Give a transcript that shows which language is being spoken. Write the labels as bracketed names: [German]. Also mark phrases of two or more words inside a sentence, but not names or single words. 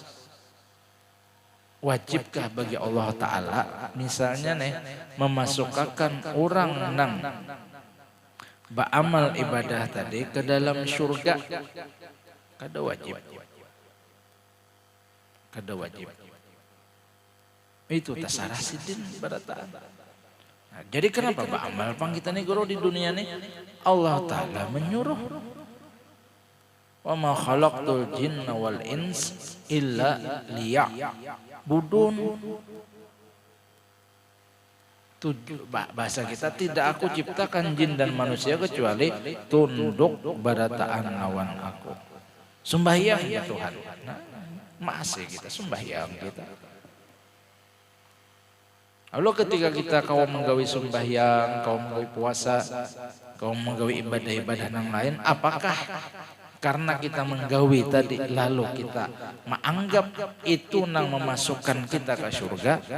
[Banjar] Wajibkah bagi Allah Ta'ala misalnya nih memasukkan orang nang beramal ibadah tadi ke dalam surga? Kada wajib. Kada wajib. Itu tasarah sidin barataan. Nah, jadi kenapa beramal pang kita nih guru di dunia nih? Allah Ta'ala menyuruh. [Arabic] وما خلقت الجن والإنس إلا ليعبدون. [Banjar] Bahasa kita, tidak aku ciptakan jin dan manusia kecuali tunduk barataan lawan aku. Sembahyang ya Tuhan. Nah, masih kita sembahyang kita. Lalu ketika kita kau menggawi sembahyang, kau menggawi puasa, kau menggawi ibadah-ibadah yang lain, apakah karena kita menggawi tadi lalu kita menganggap itu nang memasukkan kita ke surga?